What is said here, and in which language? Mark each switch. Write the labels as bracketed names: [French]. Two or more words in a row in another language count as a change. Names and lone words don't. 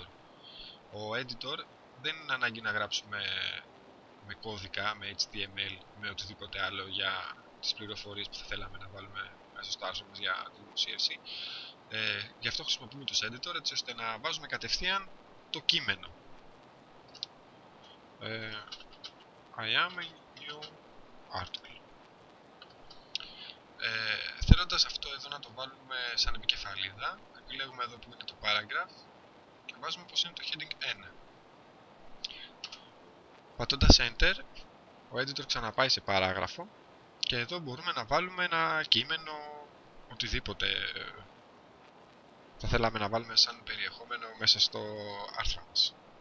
[Greek] Ο editor δεν είναι ανάγκη να γράψουμε με κώδικα, με HTML, με οτιδήποτε άλλο για τις πληροφορίες που θα θέλαμε να βάλουμε μέσα στο άρθρο μας για τη δημοσίευση. Γι' αυτό χρησιμοποιούμε το editor, έτσι ώστε να βάζουμε κατευθείαν το κείμενο. [English] I am a new article. [Greek] Θέλοντας αυτό εδώ να το βάλουμε σαν επικεφαλίδα, επιλέγουμε εδώ που είναι το paragraph και βάζουμε πως είναι το heading 1. Πατώντας enter, ο editor ξαναπάει σε παράγραφο και εδώ μπορούμε να βάλουμε ένα κείμενο, οτιδήποτε θα θέλαμε να βάλουμε σαν περιεχόμενο μέσα στο άρθρο μας.